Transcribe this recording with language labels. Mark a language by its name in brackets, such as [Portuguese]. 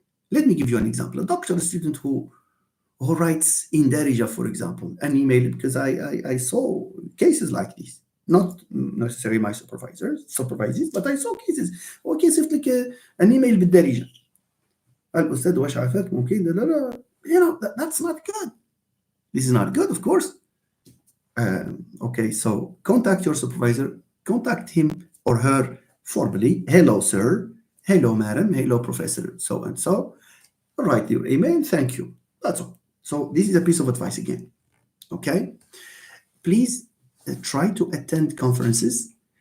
[English] Let me give you an example. A doctoral student who writes in Darija, for example, an email, because I saw cases like this. Not necessarily my supervisors, but I saw cases. [Arabic] Okay, صيفط لك [English] an email [Arabic] بالدارجة. الأستاذ واش عافاك ممكن لا لا. [English] That's not good. This is not good, of course. Okay, so contact your supervisor, contact him or her formally. Hello, sir. Hello, madam. Hello, professor. So and so. Write your email. Thank you. That's all. So this is a piece of advice again. Okay, please try to attend conferences.